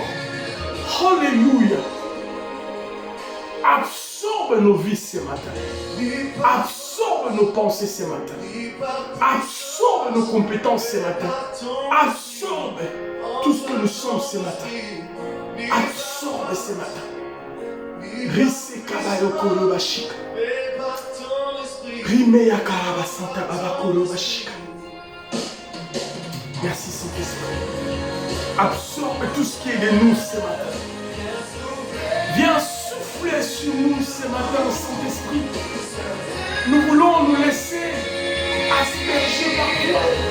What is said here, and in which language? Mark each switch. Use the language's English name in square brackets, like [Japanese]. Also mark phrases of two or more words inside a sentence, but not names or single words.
[French] Alléluia. Absorbe nos vies ce matin. Absorbe nos pensées ce matin. Absorbe nos compétences ce matin. Absorbe tout ce que nous sommes ce matin. Absorbe ce matin. Risse kabayo koro bashika. Rime ya karaba santa baba koro bashika. Merci Saint-Esprit. Absorbe tout ce qui est de nous ce matin. Viens souffler sur nous ce matin, Saint-Esprit. Nous voulons nous laisser asperger par toi.